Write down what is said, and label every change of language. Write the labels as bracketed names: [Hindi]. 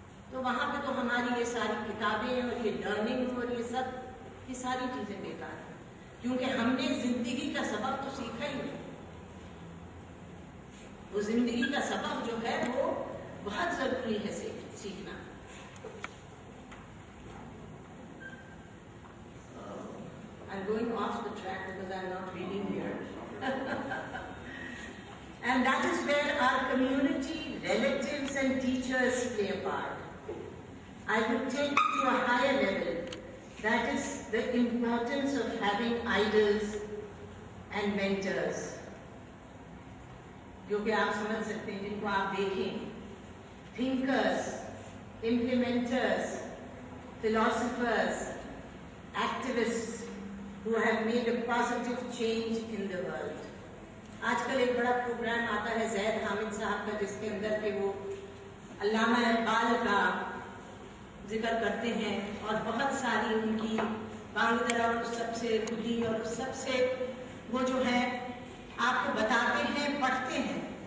[Urdu] تو وہاں پہ تو ہماری یہ ساری کتابیں اور یہ لرننگ اور یہ سب یہ ساری چیزیں بیکار ہیں، کیونکہ ہم نے زندگی کا سبق تو سیکھا ہی نہیں. وہ زندگی کا سبق جو ہے وہ بہت ضروری ہے سیکھنا. [English] I'm going off the track because I'm not reading here. And that is where our community, relatives and teachers play a part. I would take it to a higher level. That is the importance of having idols and mentors. [Urdu] جو کہ آپ سمجھ سکتے ہیں، جن کو آپ دیکھیں، [English] thinkers, implementers, philosophers, activists who have made a positive change in the world. [Urdu] آج کل ایک بڑا پروگرام آتا ہے زید حامد صاحب کا، جس کے اندر کہ وہ علامہ اقبال کا ذکر کرتے ہیں اور بہت ساری ان کی بانگدرا اور سب سے کھلی اور سب سے وہ جو ہے آپ کو بتاتے ہیں، پڑھتے ہیں.